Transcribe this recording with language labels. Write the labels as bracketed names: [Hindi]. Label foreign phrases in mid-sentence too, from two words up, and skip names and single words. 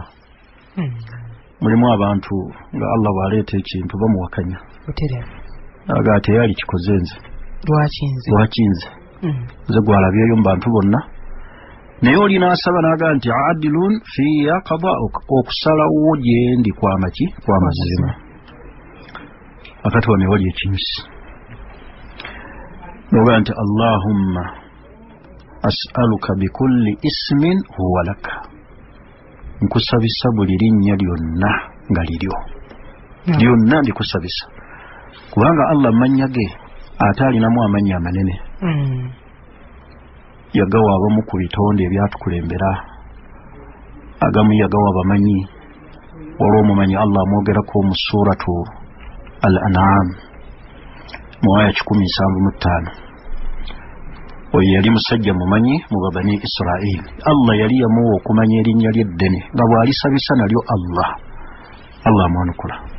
[Ganda] Mulimu abantu nga Allah bw'aleeta ekintu bamuwakanya, aga ate yali kikoze nze, lwaki nze gwalabyeyo mu bantu bonna. Naye oli n'asaba n'aga nti [Arabic] عدل في قضاؤك, [Ganda] okusalawo gendi kwa maki? Kwa mazima. Akati wano wali ekinyusi n'oga nti [Arabic] اللهم أسألك بكل اسم هو لك [Ganda] nkusabisa buli linnya lyonna nga liryo lyonna ndikusabisa kubanga Allah amannya ge ate alinamu amannya amanene yagawa abamu ku bitonde ebyatukulembera agamu yagawa bamanyi waliwo omumanyi Allah amwogerako mu suratu al-an'am mu aya 175 oyo yali musajja mumanyi mu bani Israel Allah yali yamuwa okumanya erinnya ly'eddene nga bw'alisabisa nalyo Allah amwanukula